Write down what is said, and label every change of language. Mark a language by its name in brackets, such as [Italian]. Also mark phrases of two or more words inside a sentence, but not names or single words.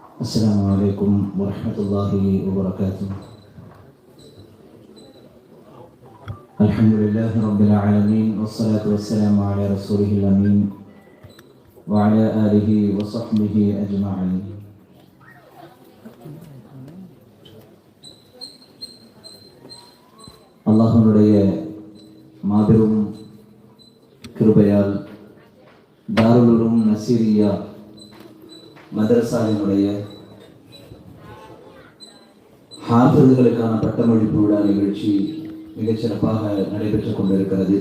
[Arabic] السلام عليكم ورحمة الله وبركاته. الحمد لله رب العالمين والصلاة والسلام على رسوله الأمين وعلى آله وصحبه أجمعين. [Tamil] அல்லாஹ்வுடைய மாபெரும் கிருபையால் தாருல் உலூம் நசீரியா மதரசாவினுடைய ஹாஃபிதுகளுக்கான பட்டமளிப்பு விழா நிகழ்ச்சி மிகச் சிறப்பாக நடைபெற்றுக் கொண்டிருக்கிறது.